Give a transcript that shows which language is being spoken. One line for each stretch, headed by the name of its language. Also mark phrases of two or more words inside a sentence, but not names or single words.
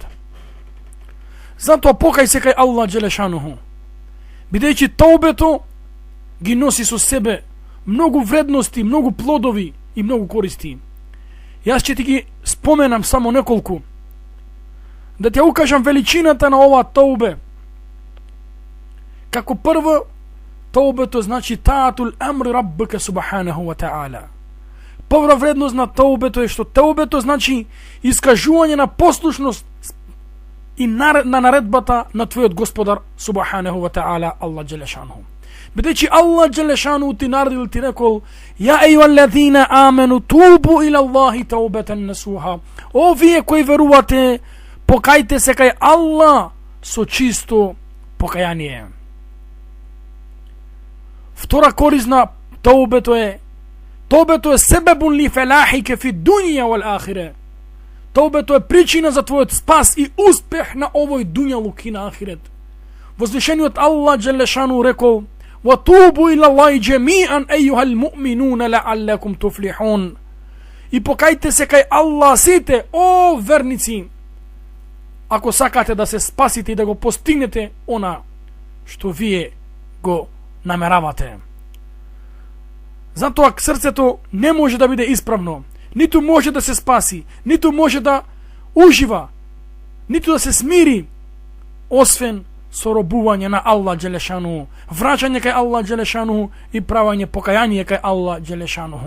Macedonian: Затоа покај се кај Аллах джелешануху, бидејќи таубето ги носи со себе многу вредности, многу плодови и многу користи. Јас ќе ти ги споменам само неколку, да ти укажам величината на оваа таубе. Како прво, таубето значи
Arabic: طاعة أمر ربك سبحانه وتعالى.
Macedonian: Прва вредност на таубето е што таубето значи искажување на послушност и на наредбата на твојот господар
Arabic: سبحانه وتعالى,
Macedonian: Аллах джелешануху. Бидејќи Аллах джелешануху ти наредил, ти рекол:
Arabic: "يا أيها الذين آمنوا توبوا إلى الله توبة نصوحا."
Macedonian: О вие кои верувате, покајте се кај Аллах со чисто покаяние. Втора корист на таубето е
Arabic: سبب لفلاحك في الدنيا والآخرة.
Macedonian: Таубето е причина за твојот спас и успех на овој дуњалук и на ахирет. Возвишениот Аллах джелешану рекол:
Arabic: "وتوبوا إلى الله جميعا أيها المؤمنون لعلكم تفلحون."
Macedonian: И покајте се кај Аллах сите, о верници, ако сакате да се спасите и да го постигнете она што вие го намеравате. Затоа срцето не може да биде исправно, ниту може да се спаси, ниту може да ужива, ниту да се смири, освен со робување на Аллах джелешану, враќање кај Аллах джелешану и правање покаяние кај Аллах джелешану.